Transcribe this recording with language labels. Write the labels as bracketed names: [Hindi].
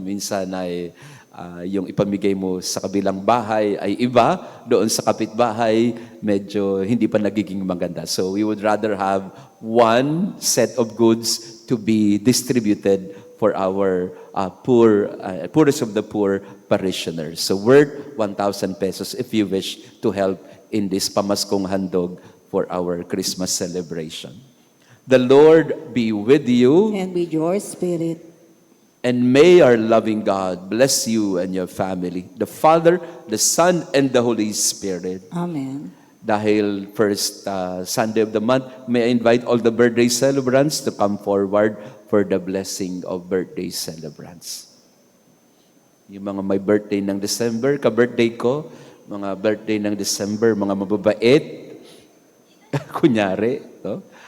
[Filipino] Minsan ay yung ipamigay mo sa kabilang bahay ay iba, doon sa kapitbahay, medyo hindi pa nagiging maganda. [English] So we would rather have one set of goods to be distributed for our poorest of the poor parishioners. So worth 1,000 pesos if you wish to help in this [Filipino] pamaskong handog [English] for our Christmas celebration. The Lord be with you, And with your spirit. and may our loving God bless you and your family, the Father, the Son, and the Holy Spirit. Amen. Dahil first Sunday of the month, may I invite all the birthday celebrants to come forward for the blessing of birthday celebrants. [Filipino] Yung mga may birthday ng December, ka-birthday ko, mga birthday ng December, mga mababait, kunyari, no?